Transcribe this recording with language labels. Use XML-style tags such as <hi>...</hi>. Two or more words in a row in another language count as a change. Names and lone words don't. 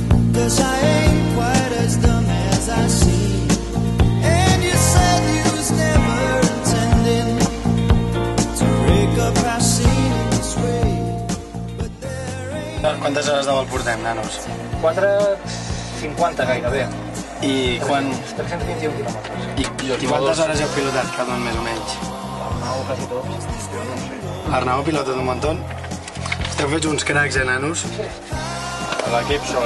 <en>'cause I ain't quite as dumb as I seem. And you said you was never intending to break up our scene this way, but there ain't...</en> <ca>Quantes hores de vol portem, nanos? 4:50 gairebé. I quan... 321 quilòmetres. I quantes hores heu pilotat cada un, més o menys? L'Arnau quasi tot. L'Arnau ha pilotat un muntó. Esteu fets uns cracs, nanos? L'equip sobre el Debo.</ca>